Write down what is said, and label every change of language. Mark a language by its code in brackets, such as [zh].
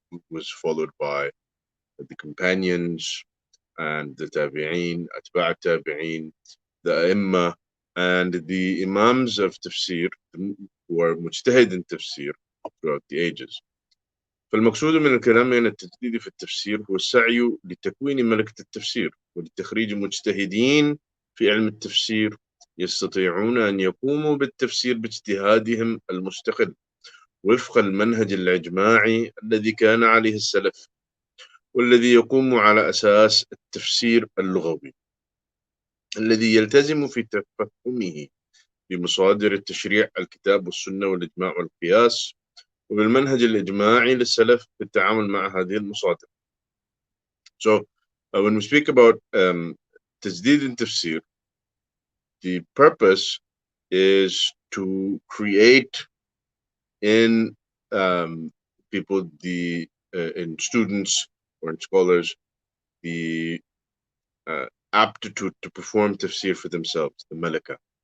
[en] was followed by the companions and the tabi'een, atba' tabi'een, the Imma, and the Imams of Tafsir who are mujtahid in Tafsir throughout the ages. [ar] فالمقصود من الكلام عن التجديد في التفسير هو السعي لتكوين ملكة التفسير ولتخريج مجتهدين في علم التفسير يستطيعون أن يقوموا بالتفسير باجتهادهم المستقل وفق المنهج الإجماعي الذي كان عليه السلف والذي يقوم على أساس التفسير اللغوي الذي يلتزم في تفهمه بمصادر التشريع الكتاب والسنة والإجماع والقياس وبالمنهج الإجماعي للسلف في التعامل مع هذه المصادر. [en] So when we speak about Tajdid and Tafsir, the purpose is to create in people, in students or in scholars, the aptitude to perform tafsir for themselves, the Mلكة,